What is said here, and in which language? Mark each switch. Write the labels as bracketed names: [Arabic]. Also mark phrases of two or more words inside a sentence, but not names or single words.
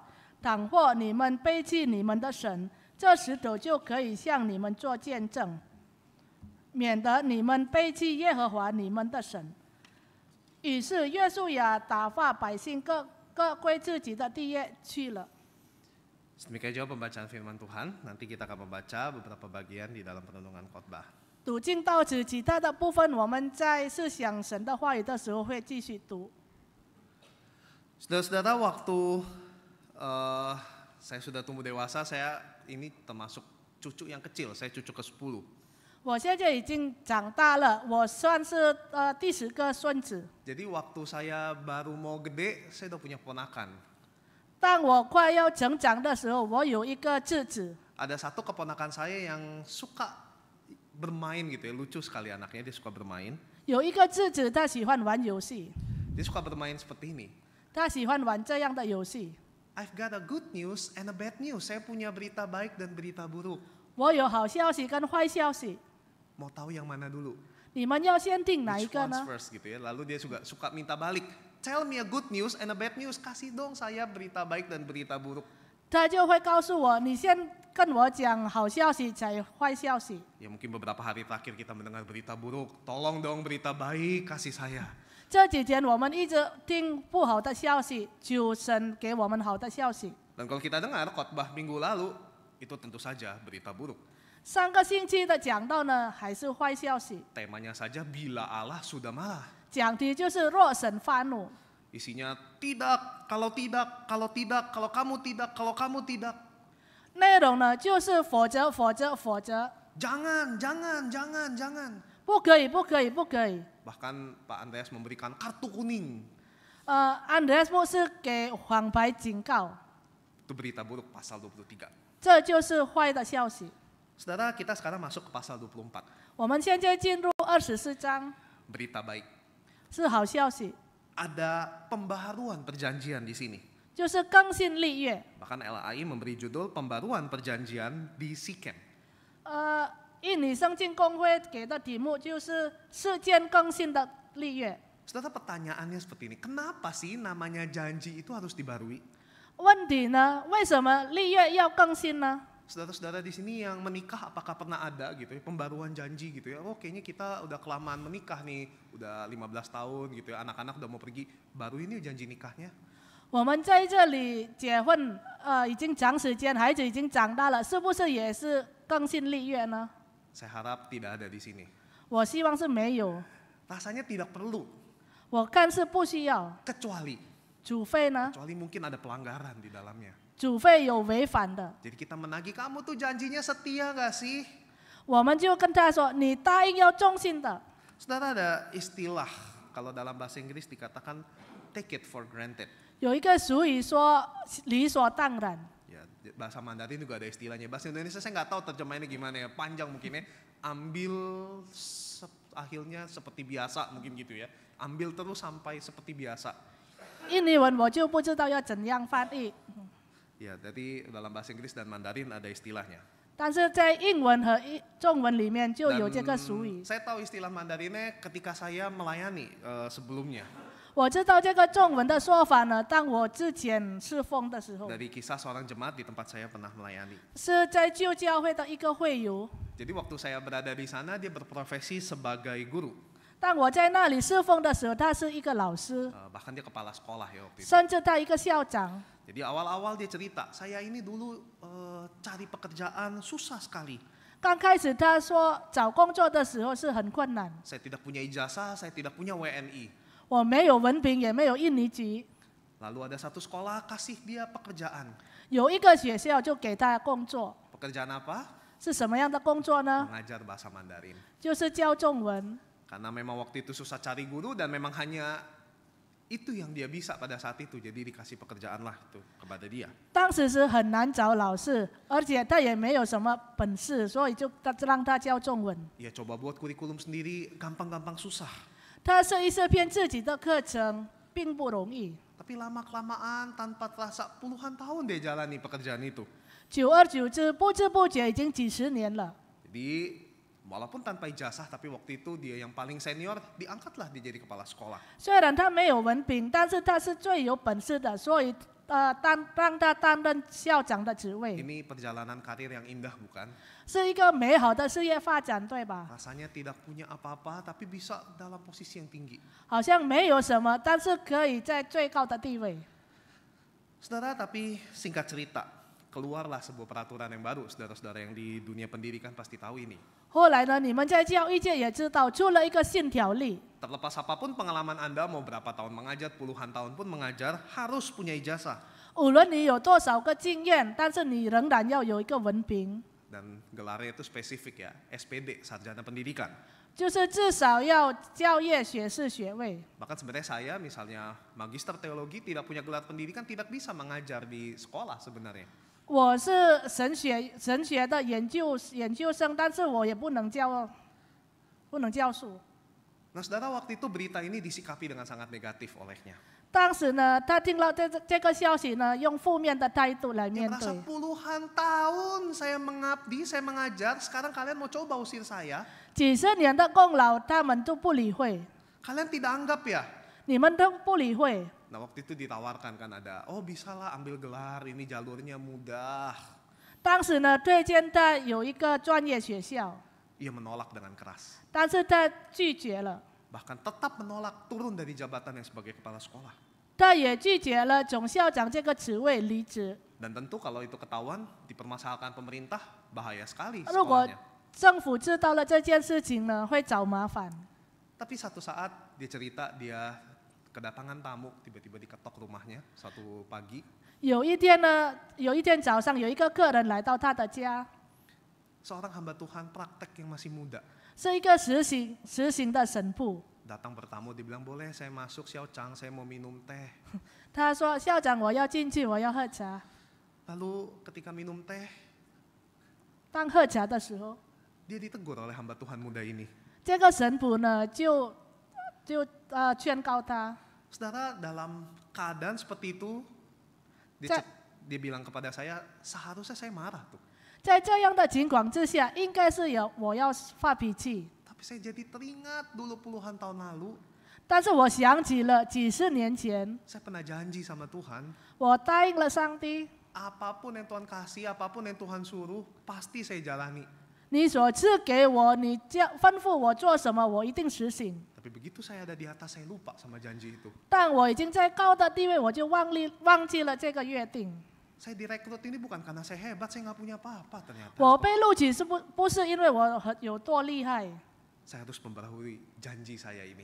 [Chinese] 倘或你们背弃你们的神， 这石头就可以向你们做见证，免得你们背弃耶和华你们的神。于是约书亚打发百姓各归自己的地业去了。 [Indonesian] Demikian juga pembacaan firman Tuhan. Nanti kita akan membaca beberapa bagian di dalam perenungan khotbah. [Chinese] 读经到此，其他的部分我们在思想神的话语的时候会继续读。 [Indonesian] Saudara-saudara, waktu saya sudah tumbuh dewasa, saya ini termasuk cucu yang kecil, saya cucu ke-10. [Chinese] 我现在已经长大了，我算是第10个孙子。 [Indonesian] Jadi waktu saya baru mau gede, saya udah punya ponakan. [Chinese] 当我快要成长的时候，我有一个侄子。 [Indonesian] Ada satu keponakan saya yang suka bermain gitu ya, lucu sekali anaknya, dia suka bermain. [Chinese] 有一个侄子，他喜欢玩游戏， [Indonesian] Dia suka bermain seperti ini. [Chinese] 他喜欢玩这样的游戏。 [English] I've got a good news and a bad news. [Indonesian] Saya punya berita baik dan berita buruk. [Chinese] 我有好消息跟坏消息， [Indonesian] Mau tahu yang mana dulu? [Chinese] 你们要先定哪一 [English] Which [Chinese] 个 [English] one's [Chinese] 呢？ [Indonesian] first gitu ya. Lalu dia juga suka minta balik. [English] Tell me a good news and a bad news. [Indonesian] Kasih dong saya berita baik dan berita buruk. [Chinese] 他就会告诉我，你先跟我讲好消息才坏消息。 [Indonesian] Ya mungkin beberapa hari terakhir kita mendengar berita buruk. Tolong dong berita baik kasih saya. [Chinese] 这几天我们一直听不好的消息，求神给我们好的消息。 [Indonesian] Dan kalau kita dengar khotbah minggu lalu, itu tentu saja berita buruk. [Chinese] 上个星期的讲道呢，还是坏消息， [Indonesian] Temanya saja bila Allah sudah marah. [Chinese] 讲题就是若神发怒， [Indonesian] Isinya tidak, kalau tidak, kalau tidak, kalau kamu tidak, kalau kamu tidak. [Chinese] 内容呢就是否则否则否则， [Indonesian] Jangan, jangan, jangan, jangan. [Chinese] 不可以不可以不可以。 [Indonesian] Bahkan Pak Andreas memberikan kartu kuning. [Chinese] 安德斯牧师给黄牌警告， [Indonesian] Itu berita buruk pasal 23. [Chinese] 这就是坏的消息。 [Indonesian] Saudara, kita sekarang masuk ke pasal 24. [Chinese] 我们现在进入24章， [Indonesian] Berita baik. [Chinese] 是好消息， [Indonesian] Ada pembaharuan perjanjian di sini. [Chinese] 就是更新立约。 [Indonesian] Bahkan LAI memberi judul pembaruan perjanjian di Sikem. [Chinese] 印尼圣经公会给的题目就是事件更新的立约。 [Indonesian] Saudara, pertanyaannya seperti ini. Kenapa sih namanya janji itu harus dibarui? [Chinese] 问题呢？为什么立约要更新呢？ [Indonesian] Saudara-saudara di sini yang menikah apakah pernah ada gitu ya pembaruan janji gitu ya. Oh kayaknya kita udah kelamaan menikah nih, udah 15 tahun gitu ya. Anak-anak udah mau pergi, baru ini janji nikahnya. [Chinese] 我们在这里结婚，已经长时间，孩子已经长大了，是不是也是更新立约呢？ [Indonesian] Saya harap tidak ada di sini. [Chinese] 我希望是没有， [Indonesian] Rasanya tidak perlu, [Chinese] 我看是不需要， [Indonesian] kecuali [Chinese] 除非呢， [Indonesian] mungkin ada pelanggaran di dalamnya. [Chinese] 除非有违反的， [Indonesian] Jadi kita menagih, kamu tuh janjinya setia gak sih? [Chinese] 我们就跟他说，你答应要忠心的。 [Indonesian] Saudara, ada istilah kalau dalam bahasa Inggris dikatakan [English] take it for granted. [Chinese] 有一个俗语说理所当然， [Indonesian] Ya, bahasa Mandarin juga ada istilahnya. Bahasa Indonesia saya nggak tahu terjemahannya gimana ya, panjang mungkin ya. Ambil akhirnya seperti biasa mungkin gitu ya. Ambil terus sampai seperti biasa. [Chinese] 印尼文我就不知道要怎样翻译， [Indonesian] Ya, jadi dalam bahasa Inggris dan Mandarin ada istilahnya. [Chinese] 但是在英文和中文里面就 [Indonesian] Dan [Chinese] 有这个俗语。 [Indonesian] saya tahu istilah Mandarinnya ketika saya melayani sebelumnya. [Chinese] 我知道这个中文的说法呢，当我之前侍奉的时候， [Indonesian] Dari kisah seorang jemaat di tempat saya pernah melayani. [Chinese] 是在旧教会的一个会友。 [Indonesian] Jadi waktu saya berada di sana dia berprofesi sebagai guru. [Chinese] 当我在那里侍奉的时候，他是一个老师， [Indonesian] Bahkan dia kepala sekolah ya waktu itu. [Chinese] 甚至他一个校长。 [Indonesian] Jadi awal-awal dia cerita, saya ini dulu cari pekerjaan susah sekali. [Chinese] 刚开始他说找工作的时候是很困难， [Indonesian] Saya tidak punya ijazah, saya tidak punya WNI. [Chinese] 我没有文凭，也没有印尼籍。 [Indonesian] Lalu ada satu sekolah kasih dia pekerjaan. [Chinese] 有一个学校就给他工作， [Indonesian] Pekerjaan apa? [Chinese] 是什么样的工作呢？ [Indonesian] Mengajar bahasa Mandarin. [Chinese] 就是教中文。 [Indonesian] Karena memang waktu itu susah cari guru dan memang hanya itu yang dia bisa pada saat itu. Jadi dikasih pekerjaan lah itu kepada dia. [Chinese] 当时是很难找老师，而且他也没有什么本事，所以就让他教中文。 [Indonesian] Ia coba buat kurikulum sendiri, gampang-gampang susah. [Chinese] 他设一篇自己的课程，并不容易。 [Indonesian] Tapi lama-kelamaan tanpa terasa puluhan tahun dia jalani pekerjaan itu. [Chinese] 久而久之，不知不觉已经几十年了。 [Indonesian] Jadi walaupun tanpa ijazah, tapi waktu itu dia yang paling senior, diangkatlah dia jadi kepala sekolah. [Chinese] 虽然他没有文凭，但是他是最有本事的，所以让他担任校长的职位， [Indonesian] Ini perjalanan karir yang indah bukan? [Chinese] 是一个美好的事业发展，对吧？ [Indonesian] Rasanya tidak punya apa-apa, tapi bisa dalam posisi yang tinggi. [Chinese] 好像没有什么，但是可以在最高的地位。 [Indonesian] Saudara, tapi singkat cerita, keluarlah sebuah peraturan yang baru. Saudara-saudara yang di dunia pendidikan pasti tahu ini. [Chinese] 后来呢，你们在教育界也知道，出了一个新条例， [Indonesian] Terlepas apapun pengalaman Anda, mau berapa tahun mengajar, puluhan tahun pun mengajar, harus punya ijazah. [Chinese] 无论你有多少个经验，但是你仍然要有一个文凭， [Indonesian] Dan gelarnya itu spesifik ya, SPD, Sarjana Pendidikan. [Chinese] 就是至少要教业学士学位。 [Indonesian] Bahkan sebenarnya saya misalnya magister teologi tidak punya gelar pendidikan, tidak bisa mengajar di sekolah sebenarnya. [Chinese] 我是神学的研究生，但是我也不能教书。 [Indonesian] Nah saudara, waktu itu berita ini disikapi dengan sangat negatif olehnya. [Chinese] 当时呢，他听到这个消息呢，用负面的态度来 [Indonesian] Dia [Chinese] 面 [Indonesian] merasa [Chinese] 对。 [Indonesian] puluhan tahun saya mengabdi, saya mengajar, sekarang kalian mau coba usir saya. [Chinese] 几十年的功劳，他们都不理会， [Indonesian] Kalian tidak anggap ya? [Chinese] 你们都不理会。 [Indonesian] Nah waktu itu ditawarkan kan ada, oh bisalah ambil gelar, ini jalurnya mudah. [Chinese] 当时呢，推荐他有一个专业学校， [Indonesian] Ia menolak dengan keras. [Chinese] 但是他拒绝了， [Indonesian] Bahkan tetap menolak turun dari jabatannya sebagai kepala sekolah. [Chinese] 他也拒绝了总校长这个职位离职。 [Indonesian] Dan tentu kalau itu ketahuan, dipermasalahkan pemerintah, bahaya sekali [Chinese] 如果 [Indonesian] sekolahnya. [Chinese] 政府知道了这件事情呢，会找麻烦。 [Indonesian] Tapi satu saat dia cerita dia kedatangan tamu, tiba-tiba diketok rumahnya satu pagi. [Chinese] 有一天呢，有一天早上，有一个客人来到他的家， [Indonesian] Seorang hamba Tuhan praktek yang masih muda. [Chinese] 是一个实行的神父。 [Indonesian] Datang bertamu, dibilang boleh saya masuk Xiao Chang, saya mau minum teh. [Chinese] 他说：“校长，我要进去，我要喝茶。 [Indonesian] Lalu ketika minum teh, ” [Chinese] 当喝茶的时候， [Indonesian] dia ditegur oleh hamba Tuhan muda ini. [Chinese] 这个神父呢就劝告他， [Indonesian] Saudara, dalam keadaan seperti itu, Cak. dia bilang kepada saya, seharusnya saya marah tuh. [Chinese] 在这样的情况之下，应该是我要发脾气。 [Indonesian] Tapi saya jadi teringat dulu puluhan tahun lalu, [Chinese] 但是我想起了几十年前， [Indonesian] saya pernah janji sama Tuhan, [Chinese] 我答应了上帝， [Indonesian] apapun yang Tuhan kasih, apapun yang Tuhan suruh, pasti saya jalani. [Chinese] 你所赐给我，你吩咐我做什么，我一定实行。 [Indonesian] Tapi begitu saya ada di atas, saya lupa sama janji itu. [Chinese] 但我已经在高的地位，我就忘记了这个约定。 [Indonesian] Saya direkrut ini bukan karena saya hebat, saya nggak punya apa-apa ternyata. [Chinese] 我被录取不是因为我有多厉害， [Indonesian] Saya harus memperbaharui janji saya ini,